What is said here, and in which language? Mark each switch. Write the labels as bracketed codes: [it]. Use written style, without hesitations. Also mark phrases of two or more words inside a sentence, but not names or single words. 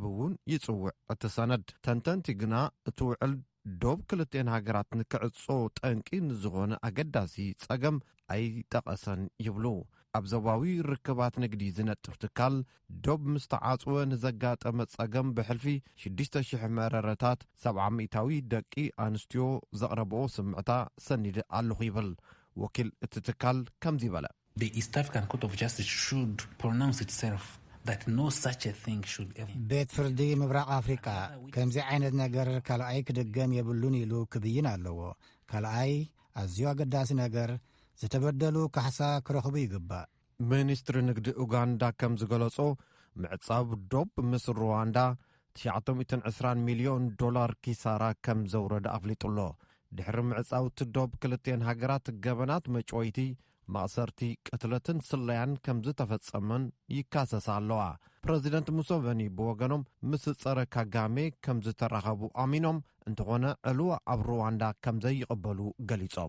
[ti] እውን ይጽውዕ እቲ ሰነድ ተንተንቲ ግና እቲ ውዕል ዶብ ክልቲአን ሃገራት ንክዕጾ ጠንቂ ንዝኾነ ኣገዳሲ ጸገም ኣይጠቐሰን ይብሉ ኣብ ዞባዊ ርክባት ንግዲ ዝነጥፍ ትካል ዶብ ምስተዓጽወ ንዘጋጠመ ጸገም ብሕልፊ 6,000 መረረታት 700ታዊ ደቂ ኣንስትዮ ዘቕረብኦ ስምዕታ ሰኒድ ኣለኹ ይብል ወኪል እቲ ትካል ከምዚ በለ [en] The East African Court of Justice should pronounce itself that no such a thing should ever [ti] ቤት ፍርዲ ምብራቕ ኣፍሪቃ ከምዚ ዓይነት ነገር ካልኣይ ክድገም የብሉን ኢሉ ክብይን ኣለዎ ካልኣይ ኣዝዩ ኣገዳሲ ነገር ዝተበደሉ ካሕሳ ክረኽቡ ይግባእ ሚኒስትሪ ንግዲ ኡጋንዳ ከም ዝገለጾ ምዕጻብ ዶብ ምስ ሩዋንዳ $920 ሚልዮን ኪሳራ ከም ዘውረደ ኣፍሊጡሎ ድሕሪ ምዕጻውቲ ዶብ ክልቲአን ሃገራት ገበናት መጮይቲ ማእሰርቲ ቅትለትን ስለያን ከም ዝተፈጸመን ይካሰሳ ኣለዋ ፕሬዚደንት ሙሴቬኒ ብወገኖም ምስ ጸረ ካጋሜ ከም ዝተራኸቡ ኣሚኖም እንተኾነ ዕልዋ ኣብ ሩዋንዳ ከም ዘይቕበሉ ገሊጾም